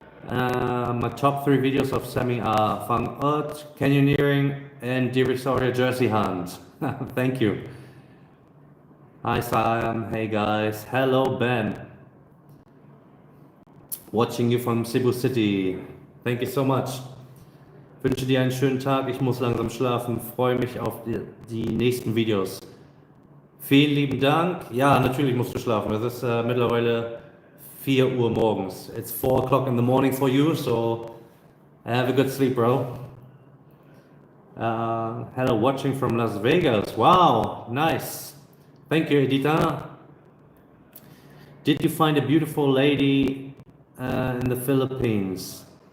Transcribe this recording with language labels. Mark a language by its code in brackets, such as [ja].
[en] My top 3 videos of Sammy are Fang Ert, Canyoneering, and Deer Victoria Jersey Hunt. Thank you. Hi Sam, hey guys. Hello Ben. Watching you from Cebu City. Thank you so much. [de] Wünsche dir einen schönen Tag. Ich muss langsam schlafen. Freue mich auf die nächsten Videos. Vielen lieben Dank. Ja, natürlich musst du schlafen. Es ist mittlerweile 4 Uhr morgens. [en] It's 4 o'clock in the morning for you, so have a good sleep, bro. Hello, watching from Las Vegas. Wow, nice. Thank you, Edita. Did you find a beautiful lady in the Philippines?